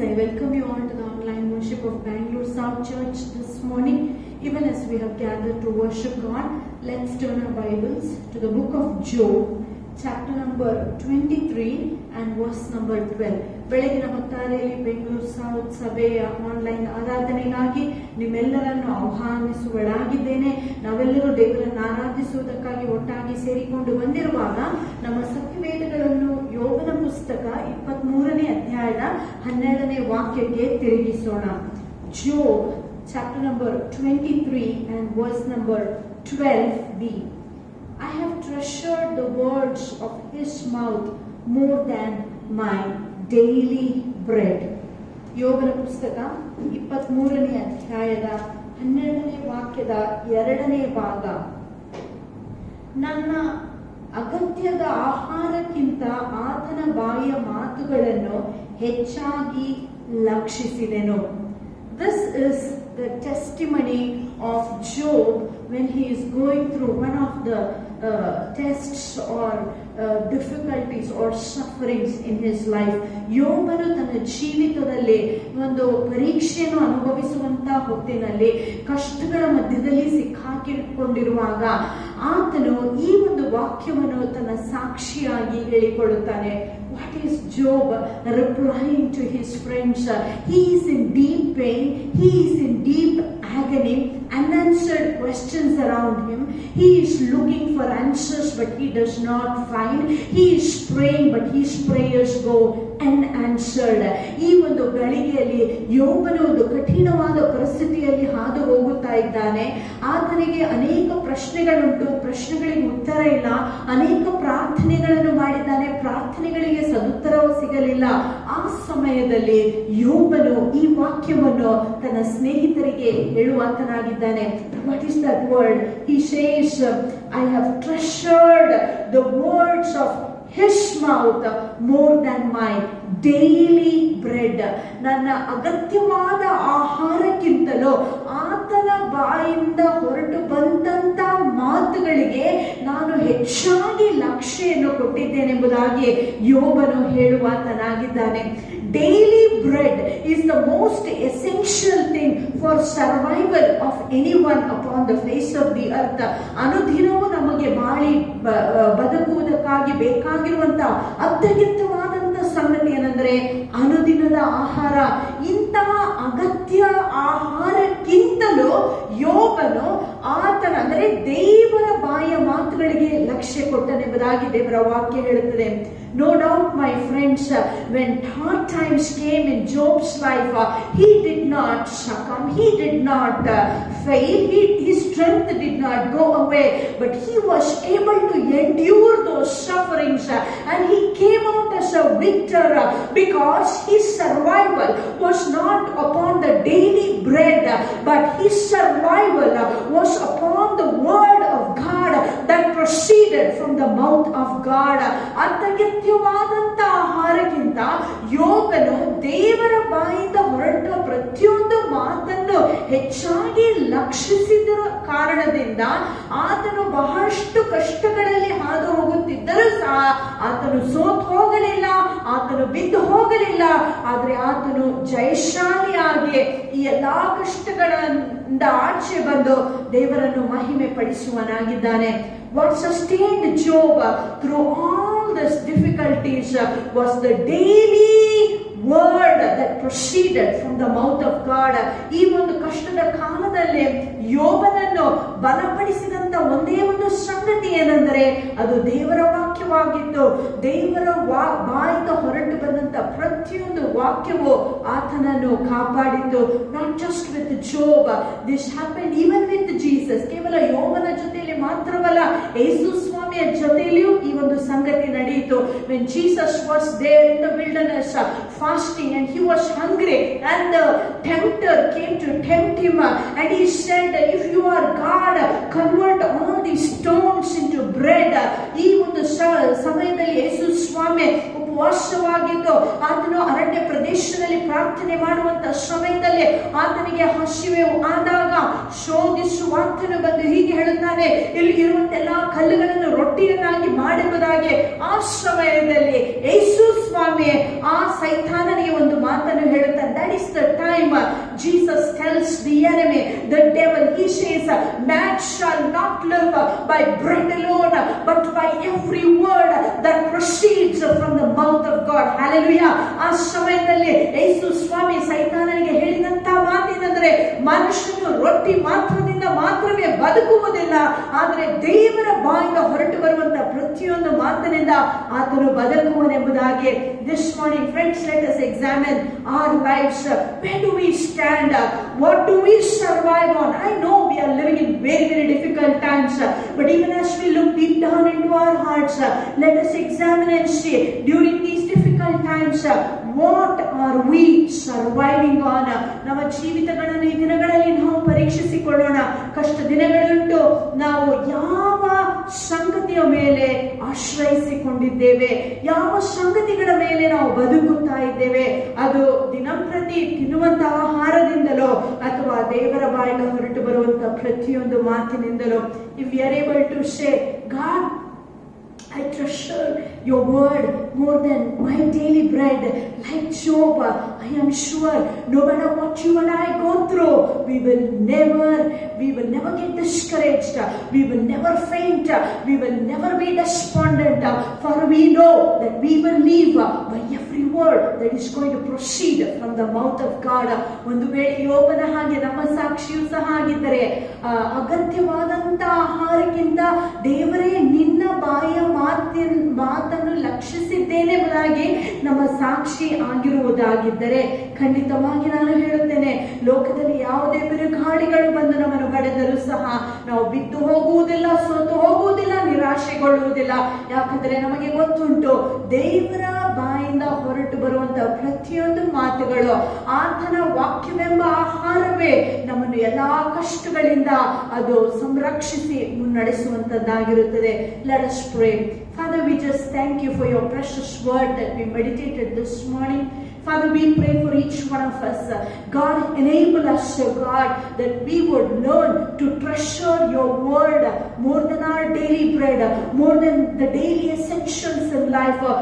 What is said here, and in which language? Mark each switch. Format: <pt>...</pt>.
<en>I welcome you all to the online worship of Bangalore South Church this morning. Even as we have gathered to worship God, let's turn our Bibles to the book of Job, chapter number 23 and verse number 12.</en> <kn>ಬೆಳಗಿನ ಹೊತ್ತಾರೆಯಲ್ಲಿ Bengaluru south ಸಭೆಯ online ಆರಾಧನೆಗಾಗಿ ನಿಮ್ಮೆಲ್ಲರನ್ನು ಆಹ್ವಾನಿಸುವಳಾಗಿದ್ದೇನೆ. ನಾವೆಲ್ಲರೂ ದೇವರನ್ನು ಆರಾಧಿಸುವುದಕ್ಕಾಗಿ ಒಟ್ಟಾಗಿ ಸೇರಿಕೊಂಡು ಬಂದಿರುವಾಗ ನಮ್ಮ ಸತ್ಯವೇದಗಳನ್ನು ಯೋಗನ ಪುಸ್ತಕ 23ನೇ ಅಧ್ಯಾಯದ 12ನೇ ವಾಕ್ಯಕ್ಕೆ ತಿರುಗಿಸೋಣ.</kn> <en>Job chapter number 23 and verse number 12b. I have treasured the words of his mouth more than my daily bread.</en> <kn>ಯೋಗನ ಪುಸ್ತಕ 23ನೇ ಅಧ್ಯಾಯದ 12ನೇ ವಾಕ್ಯದ 2ನೇ ಭಾಗ. ನನ್ನ ಅಗತ್ಯದ ಆಹಾರಕ್ಕಿಂತ ಆತನ ಬಾಯಿಯ ಮಾತುಗಳನ್ನು ಹೆಚ್ಚಾಗಿ ಲಕ್ಷಿಸಿದೆನು.</kn> <en>This is the testimony of Job when he is going through one of the tests or difficulties or sufferings in his life.</en> <kn>ಯೋಬನು ತನ್ನ ಜೀವಿತದಲ್ಲಿ ಒಂದು ಪರೀಕ್ಷೆಯನ್ನು ಅನುಭವಿಸುವಂತಹ ಹೊತ್ತಿನಲ್ಲಿ ಕಷ್ಟಗಳ ಮಧ್ಯದಲ್ಲಿ ಸಿಕ್ಕಾಕಿಕೊಂಡಿರುವಾಗ ಆತನು ಈ ಒಂದು ವಾಕ್ಯವನ್ನು ತನ್ನ ಸಾಕ್ಷಿಯಾಗಿ ಹೇಳಿಕೊಳ್ಳುತ್ತಾನೆ.</kn> <en>What is Job replying to his friends? He is in deep pain, he is in deep agony, unanswered questions around him. He is looking for answers but he does not find. He is praying but his prayers go unanswered.</en> <kn>ಈ ಒಂದು ಗಳಿಗೆಯಲ್ಲಿ ಯೋಬನು ಒಂದು ಕಠಿಣವಾದ ಪರಿಸ್ಥಿತಿಯಲ್ಲಿ ಹಾದು ಹೋಗುತ್ತಾ ಇದ್ದಾನೆ. ಆತನಿಗೆ ಅನೇಕ ಪ್ರಶ್ನೆಗಳುಂಟು, ಪ್ರಶ್ನೆಗಳಿಗೆ ಉತ್ತರ ಇಲ್ಲ. ಅನೇಕ ಪ್ರಾರ್ಥನೆಗಳನ್ನು ಮಾಡಿದ್ದಾನೆ, ಪ್ರಾರ್ಥನೆಗಳಿಗೆ ಸದುತ್ತರವೂ ಸಿಗಲಿಲ್ಲ. ಆ ಸಮಯದಲ್ಲಿ ಯೋಬನು ಈ ವಾಕ್ಯವನ್ನು ತನ್ನ ಸ್ನೇಹಿತರಿಗೆ ಹೇಳುವಾತನಾಗಿದ್ದಾನೆ.</kn> <en>What is that word? He says, I have treasured the words of his mouth more than my daily bread.</en> <kn>ನನ್ನ ಅಗತ್ಯವಾದ ಆಹಾರಕ್ಕಿಂತಲೂ ಆತನ ಬಾಯಿಂದ ಹೊರಟು ಬಂದಂತ ಮಾತುಗಳಿಗೆ ನಾನು ಹೆಚ್ಚಾಗಿ ಲಕ್ಷ್ಯವನ್ನು ಕೊಟ್ಟಿದ್ದೇನೆಂಬುದಾಗಿ ಯೋಬನು ಹೇಳುವಾತನಾಗಿದ್ದಾನೆ.</kn> <en>Daily bread is the most essential thing for survival of anyone upon the face of the earth.</en> <kn>ಅನುದಿನವೂ ನಮಗೆ ಬದುಕುವುದಕ್ಕಾಗಿ ಬೇಕಾಗಿರುವಂತಹ ಅತ್ಯಗತ್ಯವಾದಂತ ಸಂಗತಿ ಏನಂದ್ರೆ ಅನುದಿನದ ಆಹಾರ. ಇಂತಹ ಅಗತ್ಯ ಆಹಾರಕ್ಕಿಂತಲೂ ಯೋಬನು ಆತನ ಅಂದರೆ ದೇವರ ಬಾಯಿಯ ಮಾತುಗಳಿಗೆ ಲಕ್ಷ್ಯ ಕೊಟ್ಟನೆಂಬುದಾಗಿ ದೇವರ ವಾಕ್ಯ ಹೇಳುತ್ತದೆ.</kn> <en>No doubt, my friends, when hard times came in Job's life, he did not succumb, he did not fail, his strength did not go away, but he was able to endure those sufferings and he came out as a victor because his survival was not upon the daily bread, but his survival was upon the word of God that proceeded from the mouth of God.</en> <kn>ಅತ್ಯಗತ್ಯವಾದಂತ ಆಹಾರಕ್ಕಿಂತ ಯೋಗನು ದೇವರ ಬಾಯಿಂದ ಹೊರಟ ಪ್ರತಿಯೊಂದು ಮಾತನ್ನು ಹೆಚ್ಚಾಗಿ ಲಕ್ಷಿಸಿದ ಕಾರಣದಿಂದ ಆತನು ಬಹಳಷ್ಟು ಕಷ್ಟಗಳಲ್ಲಿ ಹಾದು ಹೋಗುತ್ತಿದ್ದರೂ ಸಹ ಆತನು ಸೋತು ಹೋಗಲಿಲ್ಲ, ಆತನು ಬಿದ್ದು ಹೋಗಲಿಲ್ಲ. ಆದರೆ ಆತನು ಜಯಶಾಲಿಯಾಗಿ ಈ ಎಲ್ಲಾ ಕಷ್ಟಗಳಿಂದ ಆಚೆ ಬಂದು ದೇವರನ್ನು ಮಹಿಮೆ ಪಡಿಸುವನಾಗಿದ್ದಾನೆ.</kn> <en>What sustained Job through all these difficulties was the daily word that proceeded from the mouth of God.</en> <kn>ಈ ಒಂದು ಕಷ್ಟದ ಕಾಲದಲ್ಲಿ ಯೋಬನನ್ನು ಬಲಪಡಿಸಿದಂತ ಒಂದೇ ಒಂದು ಸಂಗತಿ ಏನೆಂದರೆ ಅದು ದೇವರ ವಾಕ್ಯವಾಗಿತ್ತು. ದೇವರ ಬಾಯಿಂದ ಹೊರಟು ಬಂದಂತ ಪ್ರತಿಯೊಂದು ವಾಕ್ಯವು ಆತನನ್ನು ಕಾಪಾಡಿತು.</kn> <en>Not just with Job, this happened even with Jesus.</en> <kn>ಕೇವಲ ಯೋಬನ ಜೊತೆಯಲ್ಲಿ ಮಾತ್ರವಲ್ಲ, ಯೇಸು ಸ್ವಾಮಿಯ ಜೊತೆಯಲ್ಲಿಯೂ ಈ ಒಂದು ಸಂಗತಿ ನಡೆಯಿತು.</kn> <en>When Jesus was there in the wilderness fasting and he was hungry and the tempter came to tempt him and he said, if you are God, convert all these stones into bread.</en> <kn>ಈ ಒಂದು ಸಮಯದಲ್ಲಿ ಯೇಸು ಸ್ವಾಮಿ ಉಪವಾಸವಾಗಿದ್ದು ಆತನು ಅರಣ್ಯ ಪ್ರದೇಶದಲ್ಲಿ ಪ್ರಾರ್ಥನೆ ಮಾಡುವಂತ ಸಮಯದಲ್ಲಿ ಆತನಿಗೆ ಹಸಿವೆ ಆದಾಗ ಶೋಧಿಸುವಾತನು ಬಂದು ಹೀಗೆ ಹೇಳುತ್ತಾನೆ, ಇಲ್ಲಿ ಇರುವಂತೆಲ್ಲಾ ಕಲ್ಲುಗಳನ್ನು ರೊಟ್ಟಿಯನ್ನಾಗಿ ಮಾಡುವುದಾಗಿ. ಆ ಸಮಯದಲ್ಲಿ ಯೇಸು ಸ್ವಾಮಿ ಆ ಸೈತಾನನಿಗೆ ಒಂದು ಹೇಳುತ್ತಾರೆ.</kn> <en>That is the time Jesus tells the enemy, the devil, he says, man shall not live by bread alone, but by every word that proceeds from the mouth of God. Hallelujah.</en> <kn>ಆ ಸಮಯದಲ್ಲಿ ಯೇಸು ಸ್ವಾಮಿ ಸೈತಾನನಿಗೆ ಹೇಳಿದಂತ ಮಾತೇನೆಂದರೆ, ಮನುಷ್ಯನು ರೊಟ್ಟಿ ಮಾತ್ರದಿಂದ ಮಾತ್ರವೇ ಬದುಕುವುದಿಲ್ಲ, ಆದರೆ ದೇವರ ಬಾಯಿಂದ ಹೊರಟು ಬರುವಂತ ಪ್ರತಿಯೊಂದು ಮಾತಿನಿಂದ ಆತನು ಬದುಕುವನೆಂಬುದಾಗಿ.</kn> <en>This morning, friends, let us examine our lives. Where do we stand? What do we survive on? I know we are living in very, very difficult times, but even as we look deep down into our hearts, let us examine and see, during these difficult times, what are we surviving on?</en> <kn>ನಮ್ಮ ಜೀವಿತಗಳನ್ನು ಈ ದಿನಗಳಲ್ಲಿ ನಾವು ಪರೀಕ್ಷಿಸಿಕೊಳ್ಳೋಣ. ಕಷ್ಟ ದಿನಗಳುಂಟು, ನಾವು ಯಾವ ಸಂಗತಿಯ ಮೇಲೆ ಆಶ್ರಯಿಸಿಕೊಂಡಿದ್ದೇವೆ, ಯಾವ ಸಂಗತಿಗಳ ಮೇಲೆ ನಾವು ಬದುಕುತ್ತಾ ಇದ್ದೇವೆ. ಅದು ದಿನಂಪ್ರತಿ ತಿನ್ನುವಂತಹ ಆಹಾರದಿಂದಲೋ ಅಥವಾ ದೇವರ ಬಾಯಿಂದ ಹೊರಟು ಬರುವಂತ ಪ್ರತಿಯೊಂದು ಮಾತಿನಿಂದಲೋ.</kn> <en>If we are able to say, God, I treasure your word more than my daily bread. Like Job, I am sure no matter what you and I go through, we will never get discouraged. We will never faint. We will never be despondent. For we know that we will live by every word that is going to proceed from the mouth of God.</en> <kn>ಒಂದು ವೇಳೆ ಯೋಬನ ಹಾಗೆ ನಮ್ಮ ಸಾಕ್ಷಿಯೂ ಸಹ ಆಗಿದ್ದರೆ, ಅಗತ್ಯವಾದಂತ ಆಹಾರಕ್ಕಿಂತ ದೇವರೇ ನಿನ್ನ ಬಾಯ ಮಾತನ್ನು ಲಕ್ಷಿಸಿದ್ದೇನೆ ಎಂಬುದಾಗಿ ನಮ್ಮ ಸಾಕ್ಷಿ ಆಗಿರುವುದಾಗಿದ್ದರೆ, ಖಂಡಿತವಾಗಿ ನಾನು ಹೇಳುತ್ತೇನೆ, ಲೋಕದಲ್ಲಿ ಯಾವುದೇ ಬಿರುಗಾಳಿಗಳು ಬಂದು ನಮ್ಮನ್ನು ಬಡಿದರೂ ಸಹ ನಾವು ಬಿದ್ದು ಹೋಗುವುದಿಲ್ಲ, ಸೋತು ಹೋಗುವುದಿಲ್ಲ, ನಿರಾಶೆಗೊಳ್ಳುವುದಿಲ್ಲ. ಯಾಕಂದ್ರೆ ನಮಗೆ ಗೊತ್ತುಂಟು, ದೇವರ ಬಾಯಿಂದ ಹೊರಟು ಬರುವಂತಹ ಪ್ರತಿಯೊಂದು ಮಾತುಗಳು ಆತನ ವಾಕ್ಯವೆಂಬ ಆಹಾರವೇ ನಮ್ಮನ್ನು ಎಲ್ಲಾ ಕಷ್ಟಗಳಿಂದ ಅದು ಸಂರಕ್ಷಿಸಿ ಮುನ್ನಡೆಸುವಂತದ್ದಾಗಿರುತ್ತದೆ.</kn> <en>Let us pray. Father, we just thank you for your precious word that we meditated this morning. Father, we pray for each one of us. God, enable us, God, that we would learn to treasure your word more than our daily bread, more than the daily essentials in life.</en>